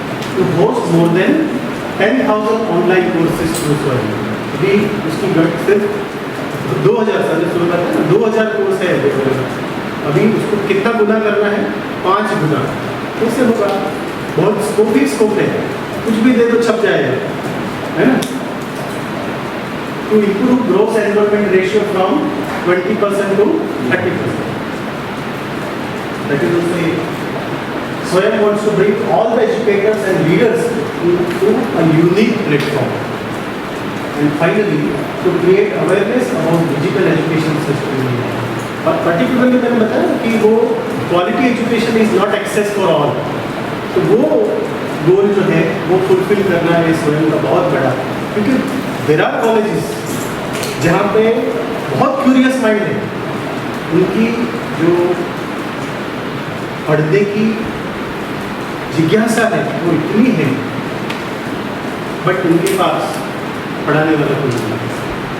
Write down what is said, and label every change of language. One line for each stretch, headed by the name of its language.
English: To host more than 10,000 online courses through Swayam.
Hindi: अभी उसकी गट सिर्फ 2,000, सर ने शुरू करता है ना, 2,000 कोर्स है अभी, उसको कितना गुना करना है? 5 गुना। कैसे होगा? बहुत स्कोप ही स्कोप है, कुछ भी दे दो छप जाएगा, है ना।
English: To improve gross enrollment ratio from 20% to 30%. That is to say, Swayam wants to bring all the educators and leaders to a unique platform. And finally, to create awareness about digital education system in India. और particularly
Hindi: मैंने बताया कि वो
English: quality education is not access for all.
Hindi: तो वो गोल जो है वो फुलफिल करना है स्वयं का बहुत बड़ा, क्योंकि
English: there are colleges
Hindi: जहाँ पे बहुत क्यूरियस माइंड है, उनकी जो पढ़ने की जिज्ञासा है वो इतनी है, बट उनके पास पढ़ाने वाला कोई नहीं है।